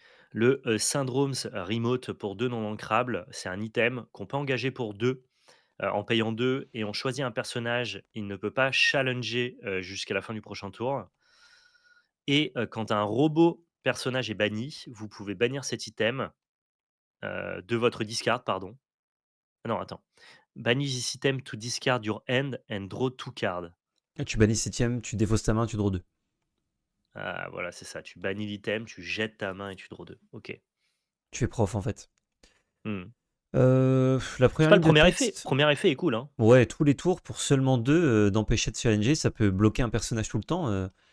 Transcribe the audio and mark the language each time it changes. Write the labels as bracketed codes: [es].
[fr] Le, Syndromes Remote pour 2 non ancrables, c'est un item qu'on peut engager pour 2 en payant 2 et on choisit un personnage, il ne peut pas challenger, jusqu'à la fin du prochain tour et quand un robot personnage est banni, vous pouvez bannir cet item, de votre discard, pardon. Ah non, attends. Bannis [en] this item to discard your hand and draw 2 cards. [fr] Là, tu bannis 7ème, tu défausses ta main, tu draws 2. Ah voilà, c'est ça, tu bannis l'item, tu jettes ta main et tu draw 2. OK. Tu fais prof en fait. Mmh. La première pas le ligne de premier effet. texte, Premier effet est cool, hein. ouais, tous les tours pour seulement 2 d'empêcher de challenger, ça peut bloquer un personnage tout le temps.